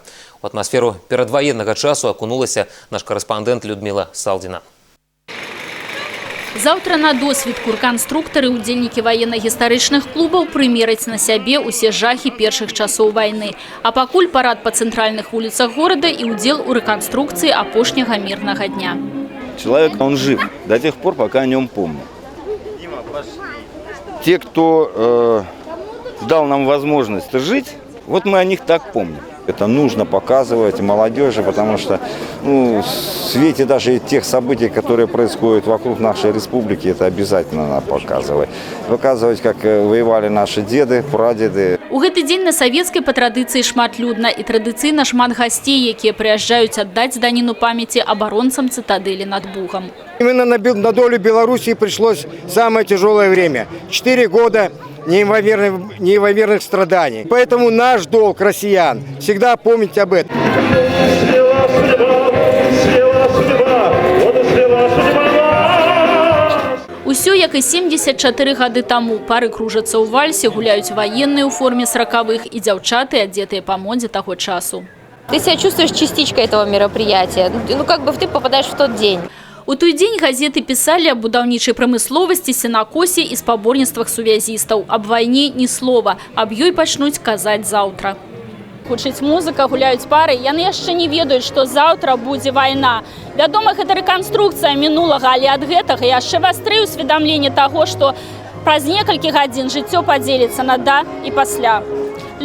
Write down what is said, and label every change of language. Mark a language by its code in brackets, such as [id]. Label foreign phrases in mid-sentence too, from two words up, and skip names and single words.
[be] У атмасферу перадваеннага часу акунулася наш карэспандэнт Людмила Салдина. Завтра на досвідку рэканструктары, удзельнікі ваенна-гістарычных клубаў прымераць на сябе ўсе жахі першых часоў вайны. А пакуль парад па цэнтральных вуліцах горада і удзел у рэканструкцыі апошняга мірнага дня. [ru] Человек, он жив до тех пор, пока о нем помнят. Те, кто дал нам возможность жить, вот мы о них так помним. Это нужно показывать молодежи, потому что в свете даже тех событий, которые происходят вокруг нашей республики, это обязательно надо показывать. Показывать, как воевали наши деды, прадеды. [be] У гэты дзень на савецкай па традыцыі шматлюдна і традыцыйна шмат гасцей, якія прыязджаюць аддаць даніну памяці абаронцам цытадэлі над Бугом. [ru] Именно на долю Белоруссии пришлось самое тяжелое время. 4 года неимоверных страданий. Поэтому наш долг, россиян, всегда помнить об этом. [be] Усё, як і 74 гады таму. Пары кружацца ў вальсе, гуляюць ваенныя ў форме 40-х і дзяўчаты, адзетыя па модзе таго часу. [ru] Ты себя чувствуешь частичкой этого мероприятия. Как бы ты попадаешь в тот день. [be] У той дзень газеты пісалі аб будаўнічай прамысловасці, сенакосе і спаборніцтвах сувязістаў. Аб вайне ні слова, аб ёй пачнуць казаць заўтра. Гучыць музыка, гуляюць пары, яны яшчэ не ведаюць, што заўтра будзе вайна. Вядома, гэта рэканструкцыя мінулага, але ад гэтага яшчэ вастрые ўсведамленне таго, што праз некалькі гадзін жыццё падзеліцца на да і пасля.